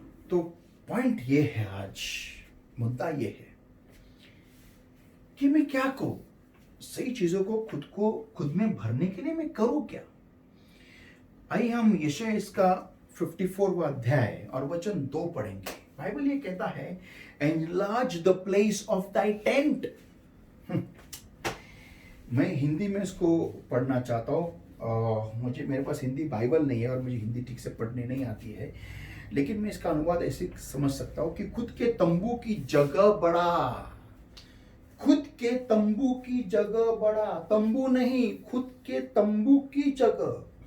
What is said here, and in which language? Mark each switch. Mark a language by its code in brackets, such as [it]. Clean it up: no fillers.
[hi] तो पॉइंट ये है, आज मुद्दा ये है कि मैं क्या करूं, सही चीजों को खुद में भरने के लिए मैं करूं क्या। आइए हम यशायाह इसका 54वां अध्याय और वचन 2 पढ़ेंगे। बाइबल ये कहता है, [en] enlarge the place of thy tent। [hi] मैं हिंदी में इसको पढ़ना चाहता हूँ। मेरे पास हिंदी बाइबल नहीं है और मुझे हिंदी ठीक से पढ़ने नहीं आती है, लेकिन मैं इसका अनुवाद ऐसे समझ सकता हूँ कि खुद के तंबू की जगह बढ़ा। खुद के तंबू की जगह बढ़ा, तंबू नहीं, खुद के तंबू की जगह।